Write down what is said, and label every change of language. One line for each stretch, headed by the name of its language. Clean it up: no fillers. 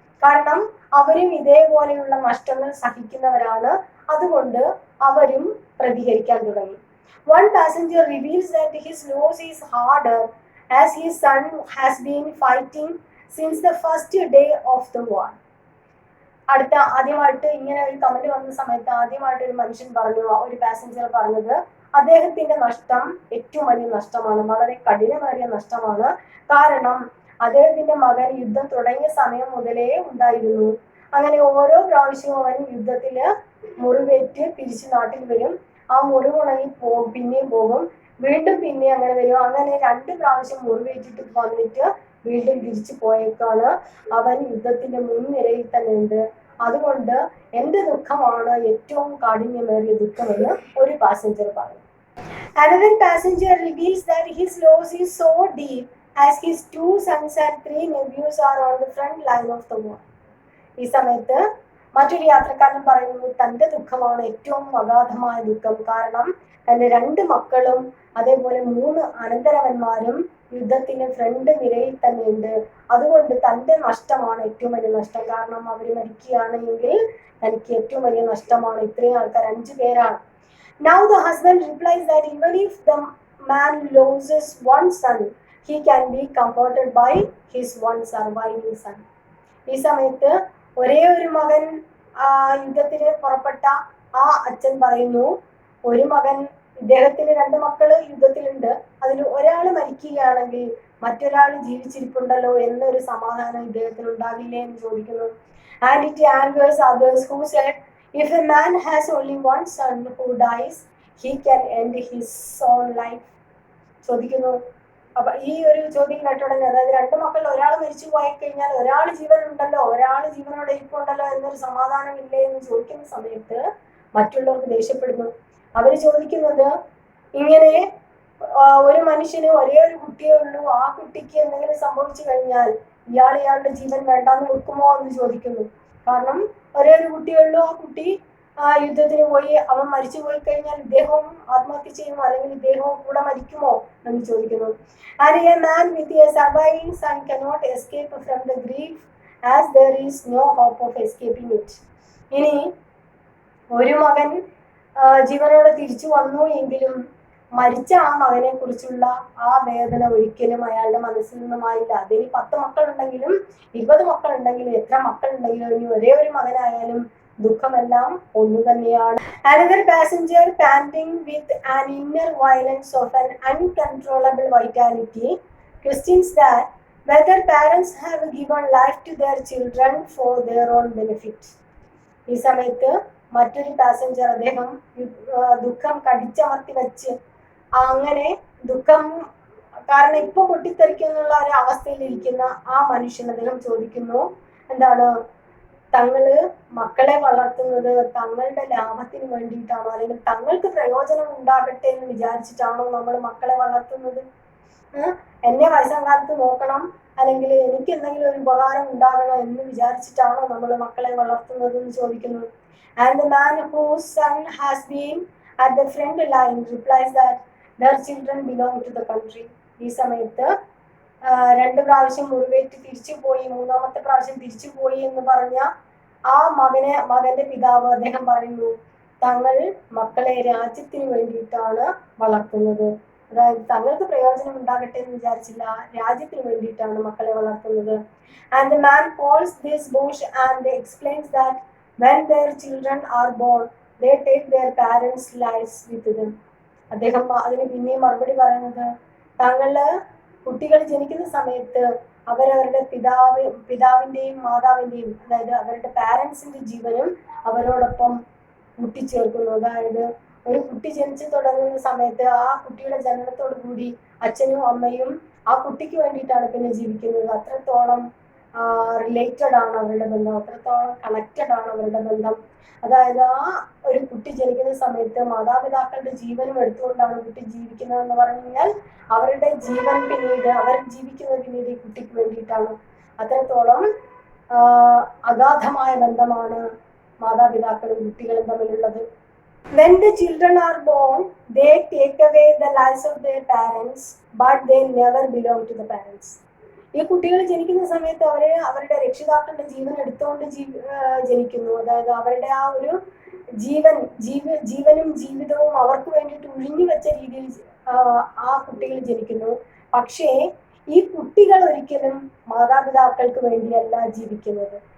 Malayalam: കാരണം അവരും ഇതേപോലെയുള്ള നഷ്ടങ്ങൾ സഹിക്കുന്നവരാണ്, അതുകൊണ്ട് അവരും പ്രതികരിക്കാൻ തുടങ്ങി.
English: One passenger reveals that his loss is harder as his son has been fighting since the first day of the war.
Malayalam: ആദ്യമായിട്ട് ഇങ്ങനെ ഒരു കമന്റ് വന്ന സമയത്ത് ആദ്യമായിട്ട് ഒരു മനുഷ്യൻ പറഞ്ഞു, ഒരു പാസഞ്ചർ പറഞ്ഞത് അദ്ദേഹത്തിന്റെ നഷ്ടം ഏറ്റവും വലിയ നഷ്ടമാണ്, വളരെ കഠിനമേറിയ നഷ്ടമാണ്. കാരണം അദ്ദേഹത്തിന്റെ മകൻ യുദ്ധം തുടങ്ങിയ സമയം മുതലേ ഉണ്ടായിരുന്നു. അങ്ങനെ ഓരോ പ്രാവശ്യവും അവൻ യുദ്ധത്തില് മുറിവേറ്റ് തിരിച്ച് നാട്ടിൽ വരും. ആ മുറിവുണങ്ങി പിന്നെയും പോകും, വീണ്ടും പിന്നെ അങ്ങനെ വരും. അങ്ങനെ 2 പ്രാവശ്യം മുറിവേറ്റിട്ട് വന്നിട്ട് വീണ്ടും തിരിച്ചു പോയേക്കാണ്. അവൻ യുദ്ധത്തിന്റെ മുൻനിരയിൽ തന്നെ ഉണ്ട്. അതുകൊണ്ട് എന്റെ ദുഃഖമാണ് ഏറ്റവും കാഠിന്യമേറിയ ദുഃഖമെന്ന് ഒരു പാസഞ്ചർ പറഞ്ഞു.
English: Another passenger reveals that his loss is so deep as his 2 sons and 3 nephews are on the front line of the war.
Malayalam: ഈ സമയത്ത് മറ്റൊരു യാത്രക്കാരൻ പറയുന്നു തന്റെ ദുഃഖമാണ് ഏറ്റവും അഗാധമായ ദുഃഖം. കാരണം തന്റെ 2 മക്കളും അതേപോലെ 3 അനന്തരവന്മാരും യുദ്ധത്തിന് ഫ്രണ്ട് നിരയിൽ തന്നെ ഉണ്ട്. അതുകൊണ്ട് തന്റെ നഷ്ടമാണ് ഏറ്റവും വലിയ നഷ്ടം. കാരണം അവർ മരിക്കുകയാണെങ്കിൽ തനിക്ക് ഏറ്റവും വലിയ നഷ്ടമാണ്. ഇത്രയും ആൾക്കാർ 5 പേരാണ്.
English: Now the husband replies that even if the man loses one son, he can be comforted by his one surviving son.
Malayalam: ഈ സമയത്ത് ഒരേ ഒരു മകൻ യുദ്ധത്തിന് പുറപ്പെട്ട ആ അച്ഛൻ പറയുന്നു, ഒരു മകൻ, ഇദ്ദേഹത്തിന് 2 മക്കള് യുദ്ധത്തിലുണ്ട്, അതിൽ ഒരാൾ മരിക്കുകയാണെങ്കിൽ മറ്റൊരാൾ ജീവിച്ചിരിപ്പുണ്ടല്ലോ എന്നൊരു സമാധാനം ഇദ്ദേഹത്തിന് ഉണ്ടാകില്ലേ എന്ന് ചോദിക്കുന്നു.
English: And it angers others who said, if a man has only one son who dies, he can end his own life.
Malayalam: ചോദിക്കുന്നു. അപ്പൊ ഈ ഒരു ചോദ്യം കേട്ടുടനെ, അതായത് 2 മക്കളിൽ ഒരാൾ മരിച്ചു പോയി കഴിഞ്ഞാൽ ഒരാൾ ജീവനുണ്ടല്ലോ, ഒരാൾ ജീവനോടെ ഇരിപ്പുണ്ടല്ലോ എന്നൊരു സമാധാനം ഇല്ലേ എന്ന് ചോദിക്കുന്ന സമയത്ത് മറ്റുള്ളവർക്ക് ദേഷ്യപ്പെടുന്നു. അവര് ചോദിക്കുന്നത്, ഇങ്ങനെ ഒരു മനുഷ്യന് ഒരേ ഒരു കുട്ടിയേ ഉള്ളൂ, ആ കുട്ടിക്ക് എന്തെങ്കിലും സംഭവിച്ചു കഴിഞ്ഞാൽ ഇയാളുടെ ജീവൻ വേണ്ടാന്ന് വെക്കുമോ എന്ന് ചോദിക്കുന്നു. കാരണം ഒരേ ഒരു കുട്ടിയേ ഉള്ളൂ, ആ കുട്ടി യുദ്ധത്തിന് പോയി അവൻ മരിച്ചു പോയി കഴിഞ്ഞാൽ ഇദ്ദേഹവും ആത്മഹത്യ ചെയ്യുമോ അല്ലെങ്കിൽ ഇദ്ദേഹവും കൂടെ മരിക്കുമോ എന്ന് ചോദിക്കുന്നു.
English: And a man with a surviving son cannot escape from the grief as there is no hope of escaping it.
Malayalam: ഇനി ഒരു മകൻ ജീവനോടെ തിരിച്ചു വന്നു എങ്കിലും മരിച്ച ആ മകനെ കുറിച്ചുള്ള ആ വേദന ഒരിക്കലും അയാളുടെ മനസ്സിൽ നിന്നുമായില്ല. അതിന് 10 മക്കളുണ്ടെങ്കിലും 20 മക്കളുണ്ടെങ്കിലും എത്ര മക്കളുണ്ടെങ്കിലും ഇനി ഒരേ ഒരു മകനായാലും ദുഃഖമെല്ലാം ഒന്നു തന്നെയാണ്.
English: Another passenger, panting with an inner violence of an uncontrollable vitality, questions that whether parents have given life to their children for their own benefit.
Malayalam: ഈ സമയത്ത് മറ്റൊരു പാസഞ്ചർ, അദ്ദേഹം ദുഃഖം കടിച്ചമർത്തി വെച്ച് അങ്ങനെ ദുഃഖം കാരണം ഇപ്പൊ പൊട്ടിത്തെറിക്കുന്നുള്ള ഒരു അവസ്ഥയിലിരിക്കുന്ന ആ മനുഷ്യൻ അദ്ദേഹം ചോദിക്കുന്നു, എന്താണ്, തങ്ങള് മക്കളെ വളർത്തുന്നത് തങ്ങളുടെ ലാഭത്തിന് വേണ്ടിയിട്ടാണോ അല്ലെങ്കിൽ തങ്ങൾക്ക് പ്രയോജനം ഉണ്ടാകട്ടെ എന്ന് വിചാരിച്ചിട്ടാണോ നമ്മൾ മക്കളെ വളർത്തുന്നത്? എന്നെ വയസ്സാം കാലത്ത് നോക്കണം അല്ലെങ്കിൽ എനിക്ക് എന്തെങ്കിലും ഒരു ഉപകാരം ഉണ്ടാകണം എന്ന് വിചാരിച്ചിട്ടാണോ നമ്മൾ മക്കളെ വളർത്തുന്നത് എന്ന് ചോദിക്കുന്നു.
English: And the man whose son has been At the front line replies that their children belong to the country.
Malayalam: ഈ സമയത്ത് രണ്ട് പ്രാവശ്യം മുറിവേറ്റ് തിരിച്ചു പോയി, മൂന്നാമത്തെ പ്രാവശ്യം തിരിച്ചു പോയി എന്ന് പറഞ്ഞ ആ മകന്റെ പിതാവ് അദ്ദേഹം പറയുന്നു, തങ്ങൾ മക്കളെ രാജ്യത്തിന് വേണ്ടിയിട്ടാണ് വളർത്തുന്നത്. അതായത് തങ്ങൾക്ക് പ്രയോജനം ഉണ്ടാകട്ടെ എന്ന് വിചാരിച്ചില്ല, രാജ്യത്തിന് വേണ്ടിയിട്ടാണ് മക്കളെ വളർത്തുന്നത്.
English: And the man calls this bush and explains that when their children are born they take their parents lives with them.
Malayalam: അദ്ദേഹം അതിന് പിന്നെയും മറുപടി പറയുന്നത്, താങ്കള് കുട്ടികൾ ജനിക്കുന്ന സമയത്ത് അവരവരുടെ പിതാവിന്റെയും മാതാവിന്റെയും, അതായത് അവരുടെ പാരൻസിന്റെ ജീവനും അവരോടൊപ്പം കൂട്ടിച്ചേർക്കുന്നു. അതായത് ഒരു കുട്ടി ജനിച്ചു തുടങ്ങുന്ന സമയത്ത് ആ കുട്ടിയുടെ ജനനത്തോടു കൂടി അച്ഛനും അമ്മയും ആ കുട്ടിക്ക് വേണ്ടിയിട്ടാണ് പിന്നെ ജീവിക്കുന്നത്. അത്രത്തോളം റിലേറ്റഡ് ആണ് അവരുടെ ബന്ധം, അത്രത്തോളം കണക്റ്റഡ് ആണ് അവരുടെ ബന്ധം. അതായത് ആ ഒരു കുട്ടി ജനിക്കുന്ന സമയത്ത് മാതാപിതാക്കളുടെ ജീവനും എടുത്തുകൊണ്ടാണ് കുട്ടി ജീവിക്കുന്നതെന്ന് പറഞ്ഞു കഴിഞ്ഞാൽ അവരുടെ ജീവൻ പിന്നീട് അവർ ജീവിക്കുന്നത് പിന്നീട് ഈ കുട്ടിക്ക് വേണ്ടിയിട്ടാണ്. അത്രത്തോളം അഗാധമായ ബന്ധമാണ് മാതാപിതാക്കളും കുട്ടികളും തമ്മിലുള്ളത്.
English: When the children are born, they take away the lives of their parents, but they never belong to the parents.
Malayalam: ഈ കുട്ടികൾ ജനിക്കുന്ന സമയത്ത് അവരുടെ രക്ഷിതാക്കളുടെ ജീവൻ എടുത്തുകൊണ്ട് ജനിക്കുന്നു. അതായത് അവരുടെ ആ ഒരു ജീവനും ജീവിതവും അവർക്ക് വേണ്ടിയിട്ട് ഒഴിഞ്ഞു വെച്ച രീതിയിൽ ആ കുട്ടികൾ ജനിക്കുന്നു. പക്ഷേ ഈ കുട്ടികൾ ഒരിക്കലും മാതാപിതാക്കൾക്ക് വേണ്ടിയല്ല ജീവിക്കുന്നത്.